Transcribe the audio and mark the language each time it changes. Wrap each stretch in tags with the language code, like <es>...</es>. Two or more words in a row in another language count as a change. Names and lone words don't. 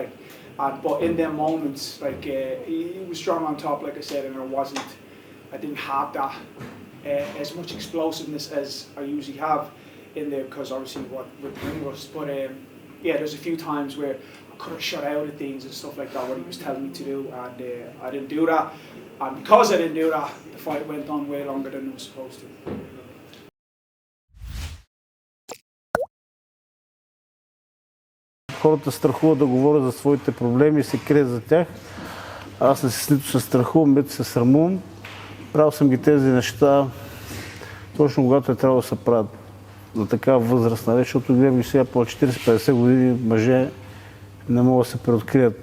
<en>Like, but in them moments, like he was strong on top, like I said, and I didn't have that as much explosiveness as I usually have in there, because obviously what with the ring was. But yeah, there's a few times where I could have shut out at things and stuff like that, what he was telling me to do, and I didn't do that. And because I didn't do that, the fight went on way longer than it was supposed to.</en> <bg>Хората страхуват да говорят за своите проблеми и се крият за тях. Аз не се нито се страхувам, нито се срамувам. Правил съм ги тези неща точно когато е трябвало да се правят за такава възрастна вече, защото гледам сега по 40-50 години мъже не могат да се преоткрият.</bg>